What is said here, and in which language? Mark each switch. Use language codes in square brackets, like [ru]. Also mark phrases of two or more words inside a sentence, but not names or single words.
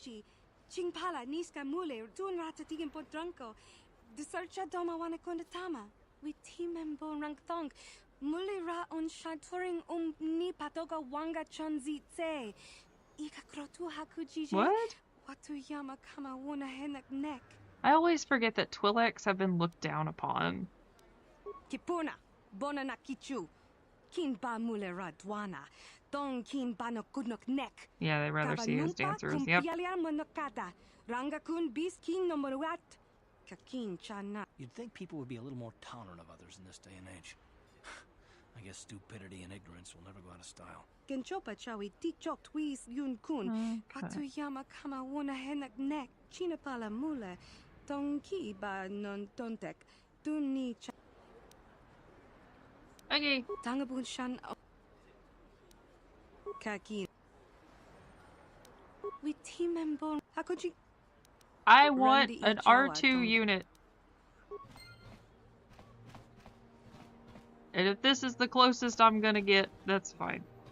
[en] What? I always forget that Twi'leks have been looked down upon. Kipuna, bona kichu. Kin ba mule radwana. Don kin ba no kudnok neck. Yeah, they rather see you as dancers. Yep. You'd think people would be a little more tolerant of others in this day and age. I guess stupidity and ignorance will never go out of style. Genchopa chawi tichok twis yun kun. Patuyama kama wona henak neck. Chinapala mule. Don ki ba non tontek. Duni cha. Okay. I want an R2 unit. And if this is the closest I'm gonna get, that's fine.